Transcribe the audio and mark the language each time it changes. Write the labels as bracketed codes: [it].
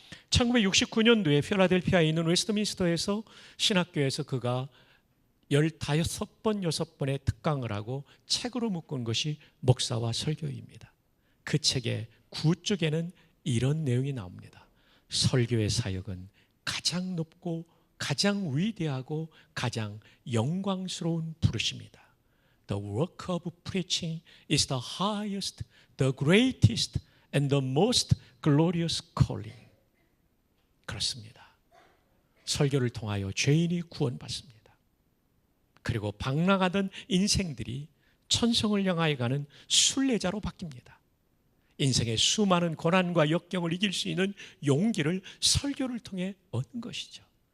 [ko] 1969년도에 필라델피아에 있는 웨스트민스터에서 신학교에서 그가 15번, 6번의 특강을 하고 책으로 묶은 것이 목사와 설교입니다. 그 책의 구쪽에는 이런 내용이 나옵니다. 설교의 사역은 가장 높고 가장 위대하고 가장 영광스러운 부르심이다. [en] The work of preaching is the highest, the greatest and the most glorious calling. [ko] 그렇습니다. 설교를 통하여 죄인이 구원받습니다. 그리고 방랑하던 인생들이 천성을 향하여 가는 순례자로 바뀝니다. 인생의 수많은 고난과 역경을 이길 수 있는 용기를 설교를 통해 얻는 것이죠.